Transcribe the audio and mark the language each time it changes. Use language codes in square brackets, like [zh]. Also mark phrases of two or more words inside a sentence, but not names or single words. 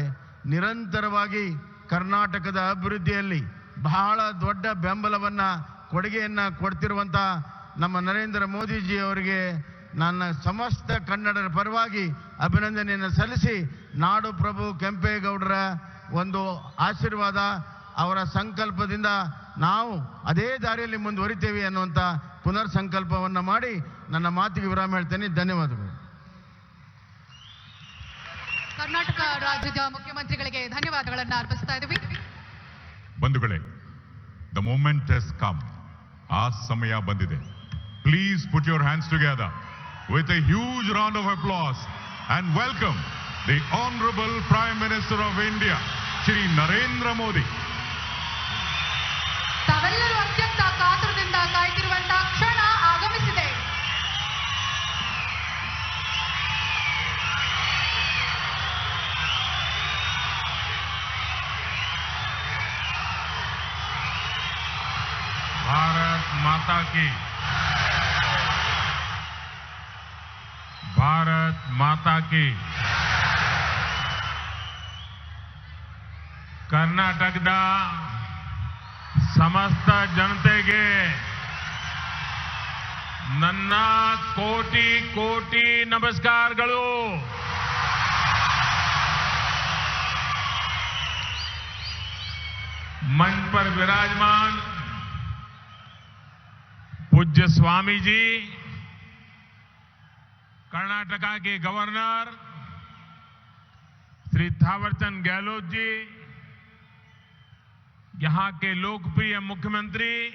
[kn] ನಿರಂತರವಾಗಿ ಕರ್ನಾಟಕದ ಅಭಿವೃದ್ಧಿಯಲ್ಲಿ ಬಹಳ ದೊಡ್ಡ ಬೆಂಬಲವನ್ನ ಕೊಡುಗೆಯನ್ನ ಕೊಡ್ತಿರುವಂಥ ನಮ್ಮ ನರೇಂದ್ರ ಮೋದಿಜಿ ಅವರಿಗೆ ನನ್ನ ಸಮಸ್ತ ಕನ್ನಡರ ಪರವಾಗಿ ಅಭಿನಂದನೆಯನ್ನು ಸಲ್ಲಿಸಿ, ನಾಡು ಪ್ರಭು ಕೆಂಪೇಗೌಡರ ಒಂದು ಆಶೀರ್ವಾದ, ಅವರ ಸಂಕಲ್ಪದಿಂದ ನಾವು ಅದೇ ದಾರಿಯಲ್ಲಿ ಮುಂದುವರಿತೇವೆ ಅನ್ನುವಂಥ ಪುನರ್ ಸಂಕಲ್ಪವನ್ನು ಮಾಡಿ ನನ್ನ ಮಾತಿಗೆ ವಿರಾಮ ಹೇಳ್ತೇನೆ. ಧನ್ಯವಾದಗಳು. ಕರ್ನಾಟಕ ರಾಜ್ಯದ ಮುಖ್ಯಮಂತ್ರಿಗಳಿಗೆ ಧನ್ಯವಾದಗಳನ್ನು ಅರ್ಪಿಸ್ತಾ ಇದ್ದೀವಿ. ಬಂಧುಗಳೇ, [en] the moment has come. [kn] ಆ ಸಮಯ ಬಂದಿದೆ. [en] please put your hands together with a huge round of applause and welcome the Honorable Prime Minister of India, Shri Narendra Modi. [kn] ತಾವೆಲ್ಲರೂ ಅತ್ಯಂತ ಕಾತುರದಿಂದ ಕಾಯ್ತಿರುವಂತಹ ಕ್ಷಣ ಆಗಮಿಸಿದೆ. [hi] भारत माता की, भारत माता की. [kn] ಕರ್ನಾಟಕದ ಸಮಸ್ತ ಜನತೆಗೆ ನನ್ನ ಕೋಟಿ ಕೋಟಿ ನಮಸ್ಕಾರಗಳು. [hi] मंच पर विराजमान पूज्य स्वामी जी, कर्नाटका के गवर्नर श्री थावरचंद गहलोत जी, यहां के लोकप्रिय मुख्यमंत्री